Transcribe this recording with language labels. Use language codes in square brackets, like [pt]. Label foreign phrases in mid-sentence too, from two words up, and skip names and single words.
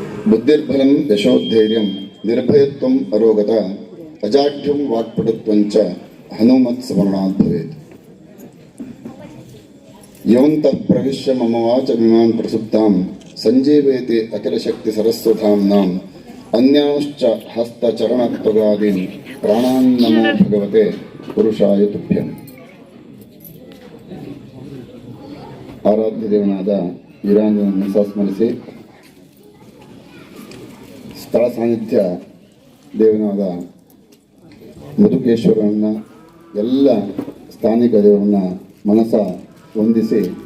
[sa] ಬುದ್ಧಿರ್ಬಲಂ ಯಶೋಧೈರ್ಯಂ ನಿರ್ಭಯತ್ವಂ ಅರೋಗತ ಅಜಾಢ್ಯಂ ವಾಕ್ಪಟುತ್ವಂಚ ಹನುಮತ್ ಸ್ಮರಣಾತ್ ಭವೇತ್. ಯವಂತಃ ಪ್ರವಿಶ್ಯ ಮಮ ವಾಚಮಿಮಾಂ ಪ್ರಸುಪ್ತಾಂ ಸಂಜೀವಯತಿ ಅಖಿಲಶಕ್ತಿ ಸರಸ್ವಧಾಮ್ನಾಂ ಅನ್ಯಾಂಶ್ಚ ಹಸ್ತಚರಣತ್ವಗಾದೀನ್ ಪ್ರಾಣಾನ್ ನಮೋ ಭಗವತೆ ಪುರುಷಾಯ ತುಭ್ಯಂ. [kn] ಆರಾಧ್ಯ ದೇವನಾದ ವೀರಾಂಜನನ್ನು ಸಂಸ್ಮರಿಸಿ ಸ್ಥಳ ಸಾನ್ನಿಧ್ಯ ದೇವನಾದ ಮಧುಕೇಶ್ವರನ ಎಲ್ಲ ಸ್ಥಾನಿಕ ದೇವರನ್ನ ಮನಸ ವಂದಿಸಿ